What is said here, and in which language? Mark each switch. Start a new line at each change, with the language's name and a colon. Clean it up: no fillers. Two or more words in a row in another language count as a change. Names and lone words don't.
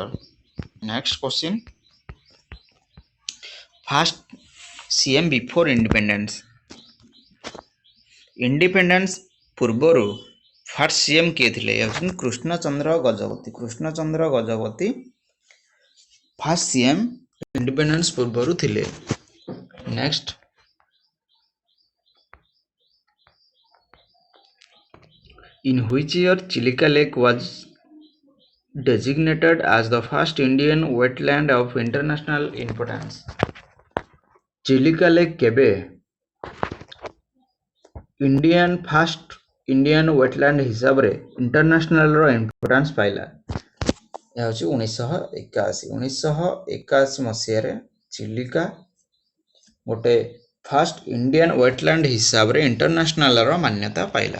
English: next question, first CM before independence?
Odia: ଇଣ୍ଡିପେଣ୍ଡେନ୍ସ ପୂର୍ବରୁ
English: first CM
Odia: କିଏ ଥିଲେ? ହେଉଛନ୍ତି କୃଷ୍ଣଚନ୍ଦ୍ର ଗଜପତି। କୃଷ୍ଣଚନ୍ଦ୍ର ଗଜପତି
English: first CM independence
Odia: ପୂର୍ବରୁ ଥିଲେ।
English: ନେକ୍ସଟ, in which year Chilika Lake was designated as the first Indian wetland of international importance?
Odia: ଚିଲିକା ଲେକ୍ କେବେ
English: first Indian wetland
Odia: ହିସାବରେ
English: internationalର importance
Odia: ପାଇଲା? ଏହା ହେଉଛି 1981। 1981 ମସିହାରେ ଚିଲିକା ଗୋଟେ
English: first Indian wetland
Odia: ହିସାବରେ ଇଣ୍ଟରନ୍ୟାସନାଲର ମାନ୍ୟତା ପାଇଲା।